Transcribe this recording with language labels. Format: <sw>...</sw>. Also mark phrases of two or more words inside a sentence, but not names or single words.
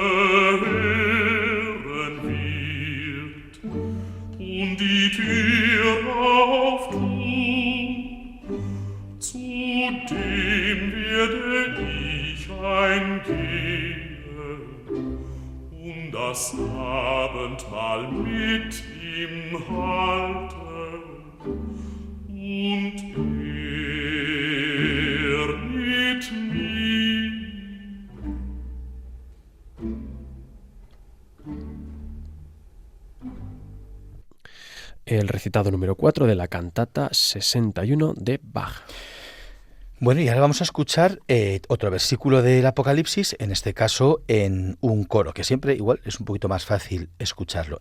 <de>hören wird und die Tür auftut, zu dem werde ich eingehen und das Abendmahl mit ihm halten und er mit mir.</de> <es>El recitado número 4 de la cantata 61 de Bach. Bueno, y ahora vamos a escuchar otro versículo del Apocalipsis, en este caso en un coro, que siempre igual es un poquito más fácil escucharlo.</es>